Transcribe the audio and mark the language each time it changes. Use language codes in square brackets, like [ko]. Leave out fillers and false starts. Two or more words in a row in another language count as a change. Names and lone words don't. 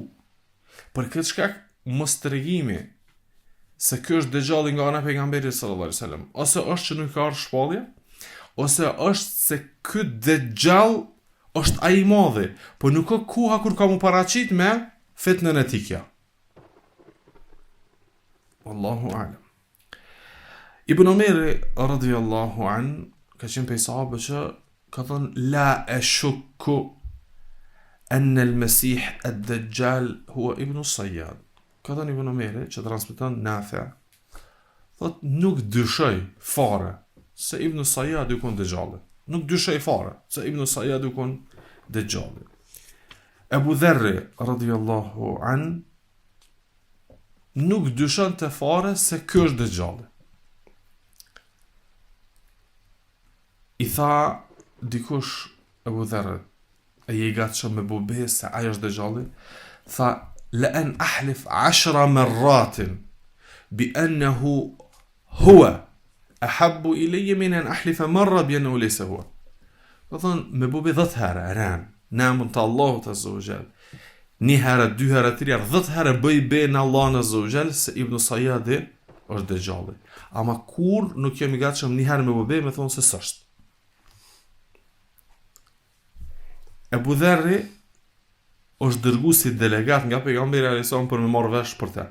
[sq] Për këtë shkak mos tregimi se ky është Dejxhalli nga ana e pejgamberit [ar] صلى الله عليه وسلم, [sq] ose është që nuk ka ardhur shpallje, ose është se ky Dejxhall është ai i madhi, po nuk ka koha kur ka mu paraqit me fitnën e tij kjo. [ar] والله أعلم. Ibn Umar رضي الله عن [sq] ka qenë prej sahabëve që ka thënë [ar] لا أشك أن المسيح الدجال هو ابن الصياد. [sq] Ka thënë Ibn Umar që transmeton Nafi, thot nuk dyshoj fare se Ibn Sayyad u kon Dejxhalli. Nuk dyshoj fare se Ibn Sayyad u kon Dejxhalli. Abu Dharr [ar] رضي الله عن [sq] nuk dyshon të fare se ky është Dejxhalli. I tha dikush Abu Dharr, e je gatshëm me bube se ajo është Dejxhalli? [ar] Tha لأن أحلف 10 مرات بأنه هو أحب إلي من أن أحلف مرة بأنه ليس هو. [sq] Do thon me bube 10 herë ran namën të Allahut [ar] عز وجل, [sq] një herë, 2 herë, 3 herë, 10 herë bëj be në Allahun [ar] عز وجل [sq] se Ibn Sayyad është Dejxhalli. Ama kur nuk jemi gatshëm një herë me bube me thon se s'është. Abu Dharr është dërguar si delegat nga pejgamberi [ar] عليه السلام [sq] për me marrë vesh për të.